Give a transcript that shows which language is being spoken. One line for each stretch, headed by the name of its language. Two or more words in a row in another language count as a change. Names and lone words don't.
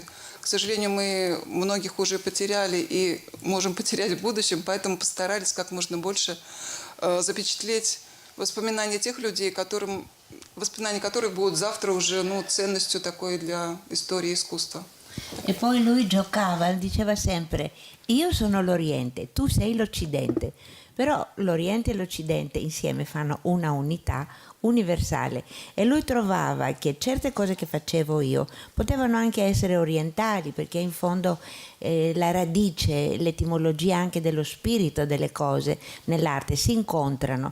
Russian: К сожалению, мы многих уже потеряли и можем потерять в будущем, поэтому постарались как можно больше запечатлеть воспоминания тех людей, воспоминания которых будут завтра уже ценностью такой для истории искусства.
Italian: E poi lui giocava, diceva sempre, io sono l'Oriente, tu sei l'Occidente. Però l'Oriente e l'Occidente insieme fanno una unità universale e lui trovava che certe cose che facevo io potevano anche essere orientali, perché in fondo la radice, l'etimologia anche dello spirito delle cose nell'arte si incontrano.